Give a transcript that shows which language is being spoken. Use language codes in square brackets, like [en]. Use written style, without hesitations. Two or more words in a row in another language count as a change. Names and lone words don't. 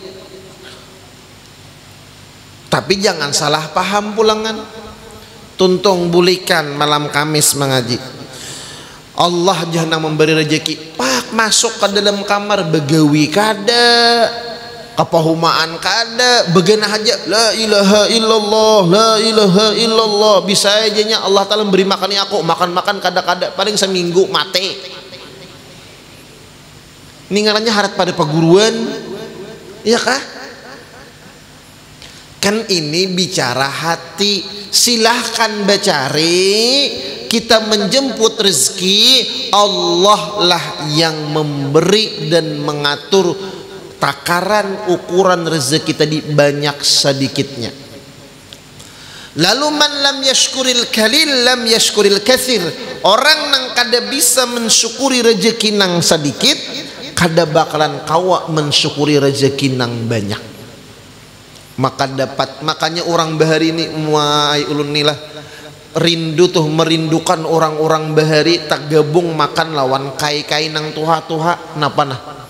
[bjn] Tapi jangan salah paham pulangan. Tuntung bulikan malam Kamis mengaji. [id] Allah jangan memberi rezeki. [bjn] Pak masuk ke dalam kamar begawi kada, kepahumaan kada, begenah aja [ar] لا إله إلا الله، لا إله إلا الله. [bjn] Bisa ajanya Allah Ta'ala beri makan aku, makan kada-kada paling seminggu mati. Ini ngarannya harap pada perguruan, iya kah? [id] Kan ini bicara hati. [bjn] Silahkan bacari, kita menjemput rezeki, [id] Allah lah yang memberi dan mengatur takaran ukuran rezeki tadi banyak sedikitnya. [ar] Lalu من لم يشكر القليل لم يشكر الكثير. [bjn] Orang nang kada bisa mensyukuri rezeki nang sedikit, kada bakalan kawa mensyukuri rezeki nang banyak. Maka makanya orang bahari ini muai ulun nilah rindu tuh, merindukan orang-orang bahari tak gabung makan lawan kai-kai nang tuha-tuha napa nah.